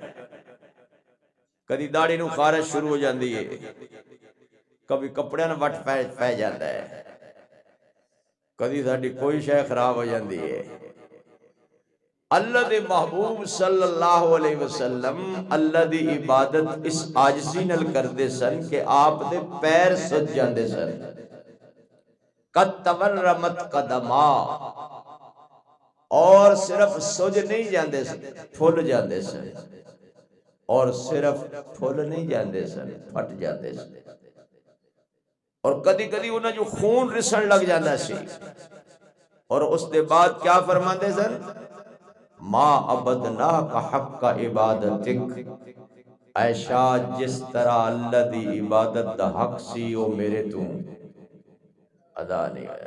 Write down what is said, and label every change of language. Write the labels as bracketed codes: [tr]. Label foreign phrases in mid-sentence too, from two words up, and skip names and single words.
[pa] کدی داڑھی نو خارش شروع ہو جاندی ہے، کبھی کپڑے نو وٹ پہ جاندہ ہے، کدی ساڑھی کوئی شے خراب ہو جاندی ہے۔ اللہ دے محبوب [ar] صلی اللہ علیہ وسلم [pa] اللہ دی عبادت اس عاجزی نل کر دے سن کہ آپ دے پیر سج جاندے سن۔ [ar] قد تورمت قدما، [pa] اور صرف سج نہیں جاندے سن، پھول جاندے سن، اور صرف پھول نہیں جاندے سن، پھٹ جاندے سن، اور کدی کدی انہاں جو خون رسن لگ جاندہ سی، اور اس دے بعد کیا فرماندے سن؟ [ar] ما عبدناک حق عبادتک، [pa] اے شاہ جس طرح اللہ دی عبادت دا حق سی وہ میرے تو ادا نہیں آیا۔